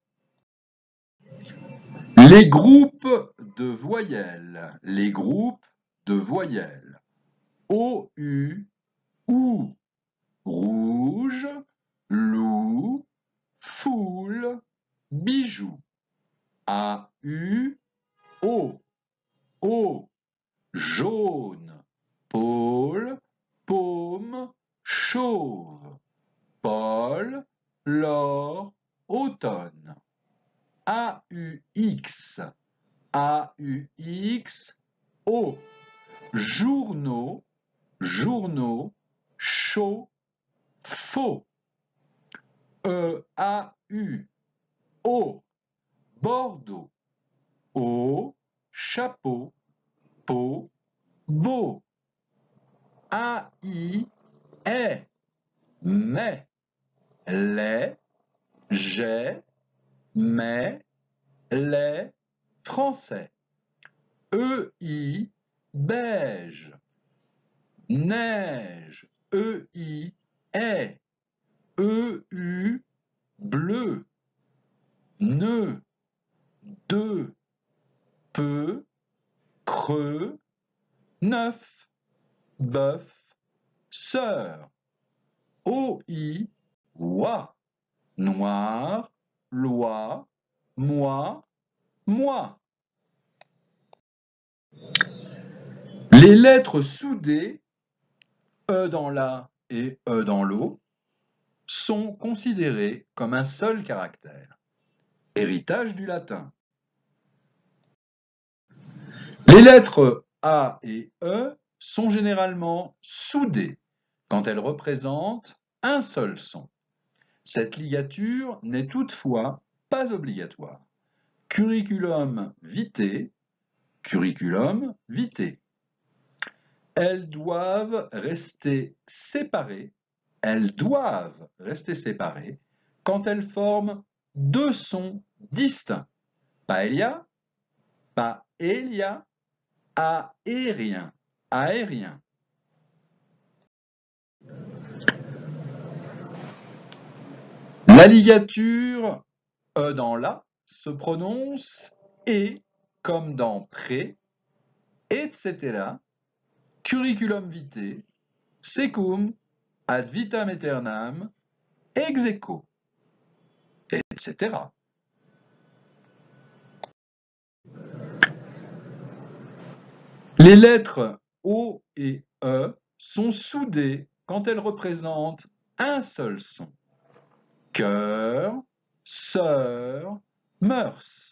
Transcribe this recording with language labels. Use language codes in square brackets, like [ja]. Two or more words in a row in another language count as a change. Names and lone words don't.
[fr] Les groupes de voyelles. Les groupes de voyelles. O-U, OU. Rouge, loup, foule, bijou. A-U, O. O. Jaune, pôle, paume, chauve. Paul, l'or, automne. A-U-X, A-U-X, O. Journaux, journaux, chaud, faux. E-A-U, O. Bordeaux, O. Chapeau, peau, beau. A-I, est, mais, les, j'ai, mais, les, français. E-I, beige, neige, E-I, est, E-U, bleu, nœud, deux, peu, creux, neuf, bœuf, sœur. O-I, oie, noir, loi, moi, moi. Les lettres soudées, E dans la et E dans l'eau, sont considérées comme un seul caractère. Héritage du latin. Les lettres A et E sont généralement soudées quand elles représentent un seul son. Cette ligature n'est toutefois pas obligatoire. [la] Curriculum vitae, curriculum vitae. [fr] Elles doivent rester séparées. Elles doivent rester séparées quand elles forment deux sons distincts. Paella, paella, Aérien, aérien. La ligature E dans la se prononce E comme dans pré, etc. [la] Curriculum vitae, secum, ad vitam aeternam, ex aequo, [fr] etc. Les lettres O et E sont soudées quand elles représentent un seul son. Cœur, sœur, mœurs.